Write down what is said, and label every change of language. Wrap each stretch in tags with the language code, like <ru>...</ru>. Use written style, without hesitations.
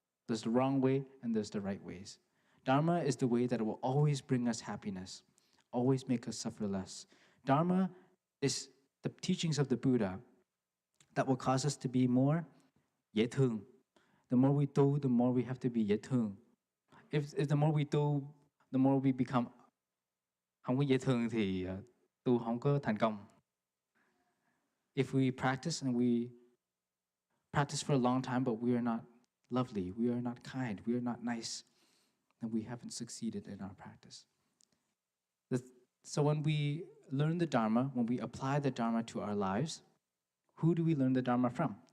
<en>There's the wrong way and there's the right ways. Dharma is the way that will always bring us happiness, always make us suffer less. Dharma is the teachings of the Buddha that will cause us to be more dễ thương. The more we do, the more we have to be dễ thương. If the more we do, the more we become</en> <vi>không có dễ thương thì tu không có thành công.</vi> <en>If we practice and we practice for a long time, but we are not lovely, we are not kind, we are not nice, then we haven't succeeded in our practice. So when we learn the Dharma, when we apply the Dharma to our lives, who do we learn the Dharma from?</en>